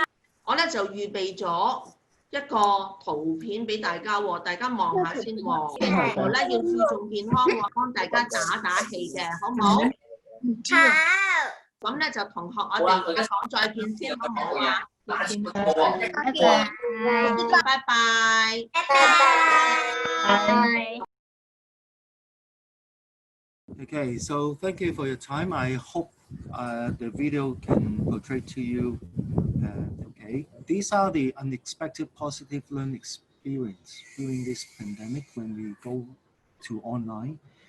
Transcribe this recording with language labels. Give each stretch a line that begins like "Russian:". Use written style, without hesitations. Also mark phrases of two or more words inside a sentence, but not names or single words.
Cantonese: 我咧就預備咗一個圖片俾大家喎，大家望下先喎。我咧要注重健康喎，幫大家打氣嘅，好唔好？好。咁咧就同學，我哋講再見先，好唔好啊？拜拜。
English: Okay, so thank you for your time. I hope the video can portray to you. Okay, these are the unexpected positive learning experience during this pandemic when we go to online.